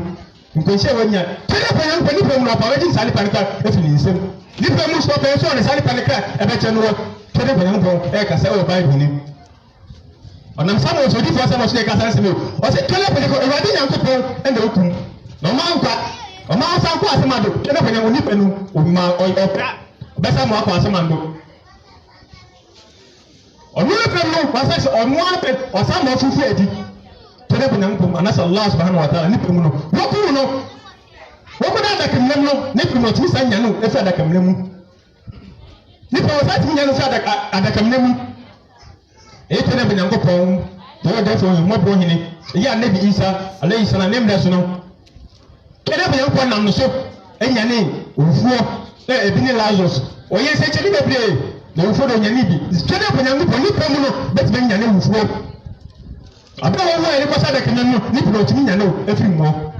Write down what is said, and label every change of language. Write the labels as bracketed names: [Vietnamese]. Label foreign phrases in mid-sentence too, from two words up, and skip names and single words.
[Akan] nkwanhyia wanya tɛlɛ pɛnyanko nipa mu na ɔpa wɔgye nsa nipa ne kra efi ne nsam nipa mu nso ɔpɛnsu a ɔne sa nipa ne kra ɛbɛkyɛ no wɔ tɛlɛ pɛnyanko ɛkasa wɔ Bible nim ɔnam Samuel nso odiifo asɛm ɔso ɛkasa nsɛm yi ɔsɛ tɛlɛ pɛnyanko Awurade Nyankopɔn ɛna okum na ɔma nkwa ɔma ɔsa nkɔ asɛm ado tɛlɛ pɛnyanko nipa no ɔkra ɔbɛsa mu akɔ asɛm ado ɔno apɛ no wasa sɛ ɔno apɛ ɔsa ma ɔfufu adi tɛnɛ bɛ nyankopɔn anasɛ [Arabic] الله سبحانه وتعالى [Akan] nipa mu no wɔkuu no wɔkɔ da adakamnam no ne piri no ɔtumi sa nya no ɛfiri adakamnam mu nipa wɔsa tumi nya no firi adakamnam mu ɛyɛ tɛnɛ bɛ nyankopɔn tɛwɔ dɛfɛ ɔyɛ mmɔborɔ hene ɛyɛ anabi Isa [Arabic] عليه السلام [Akan] ne mmerɛ so no tɛnɛ bɛ nyankopɔn nam no so ɛnya ne owufuɔ ebi ne Lazarus ɔyɛ nsɛnkyɛnni bebree na owufuɔ do nya ne bi twɛdɛ bɛ nyankopɔn nipa mu no bɛtumi nya ne owufuɔ abɛ wɔn a yɛde kɔsa adakamnam no nipa na ɔtumi nya no ɛfiri mmɔ